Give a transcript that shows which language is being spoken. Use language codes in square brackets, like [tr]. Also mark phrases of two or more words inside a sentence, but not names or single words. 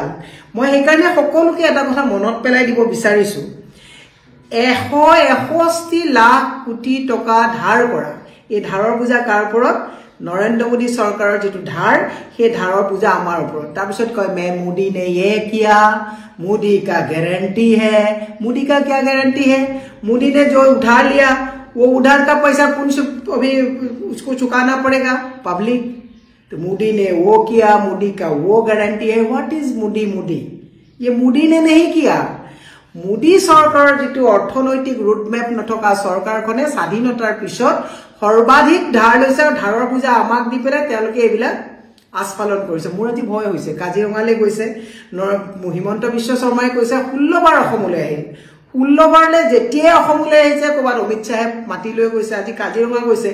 [as] মই সেইকাৰণে সকলোকে এটা কথা মনত পেলাই দিব বিচাৰিছোঁ, 161 লাখ কোটি টকা ধাৰ কৰা, এই ধাৰৰ বোজা কাৰ ওপৰত? নৰেন্দ্ৰ মোদী চৰকাৰৰ যিটো ধাৰ, সেই ধাৰৰ বোজা আমাৰ ওপৰত। তাৰপিছত কয় [hi] मे मोदी ने ये किया, मोदी का गारंटी है। मोदी का क्या गारंटी है? मोदी ने जो उधार लिया वो उधार का पैसा अभी उसको चुकाना पड़ेगा पब्लिक। तो मोदी ने वो किया, मोदी का वो गारंटी है। [en] What is Modi? [hi] मोदी ये मोदी ने नहीं किया। [as] मोदी सरकाৰৰ যিটো অৰ্থনৈতিক ৰোডমেপ নথকা চৰকাৰখনে স্বাধীনতাৰ পিছত সৰ্বাধিক ধাৰ লৈছে আৰু ধাৰৰ বোজা আমাক দি পেলাই তেওঁলোকে এইবিলাক আস্ফালন কৰিছে। মোৰ আজি ভয় হৈছে। কাজিৰঙালৈ গৈছে, হিমন্ত বিশ্ব শৰ্মাই কৈছে 16 বাৰ অসমলৈ আহিল। 16 বাৰলৈ যেতিয়াই অসমলৈ আহিছে ক'ৰবাত অমিত শ্বাহে মাতি লৈ গৈছে, আজি কাজিৰঙা গৈছে।